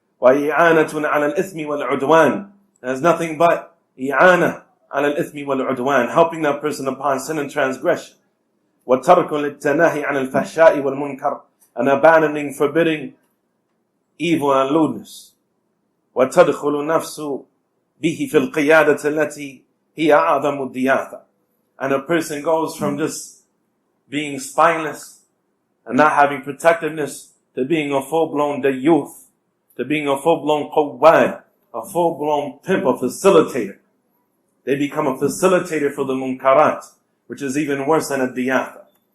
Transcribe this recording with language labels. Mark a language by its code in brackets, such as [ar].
[ar] وَإِعَانَةٌ عَلَى الْإِثْمِ وَالْعُدْوَانِ. [en] That is nothing but i'ana [ar] على الإثم والعدوان, [en] helping that person upon sin and transgression. [ar] وَتَرْكٌ لِلتَّنَاهِ عَنِ الْفَحْشَاءِ وَالْمُنْكَرِ, [en] and abandoning, forbidding evil and lewdness. [ar] وَتَدْخُلُ النَّفْسُ بِهِ فِي الْقِيَادَةِ الَّتِي هِيَ أَعْظَمُ الدِّيَاثَةِ. [en] And a person goes from just being spineless and not having protectiveness, to being a full-blown youth, to being a full-blown qawwad, a full-blown pimp, a facilitator. They become a facilitator for the munkarat, which is even worse than a diyatha.